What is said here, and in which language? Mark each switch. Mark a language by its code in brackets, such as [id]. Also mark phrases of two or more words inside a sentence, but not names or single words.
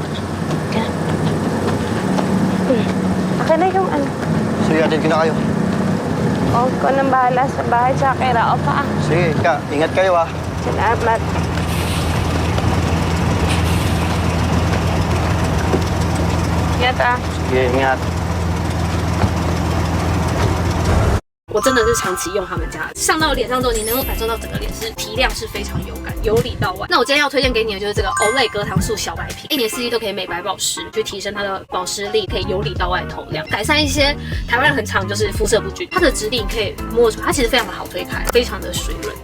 [tl] Akin na yung ano. Sige, atid ko na kayo. O, ikaw nang bahala sa bahay sa kera. O, pa. Sige, Kak, ingat kayo ah. Salamat. Ingat ah. Sige, ingat. [zh] 我真的是长期用他们家，上到脸上之后，你能够感受到整个脸是提亮，是非常有感，由里到外。那我今天要推荐给你的就是这个 Olay 隔糖素小白瓶，一年四季都可以美白保湿，去提升它的保湿力，可以由里到外透亮，改善一些台湾人很常就是肤色不均，它的质地你可以摸出，它其实非常的好推开，非常的水润。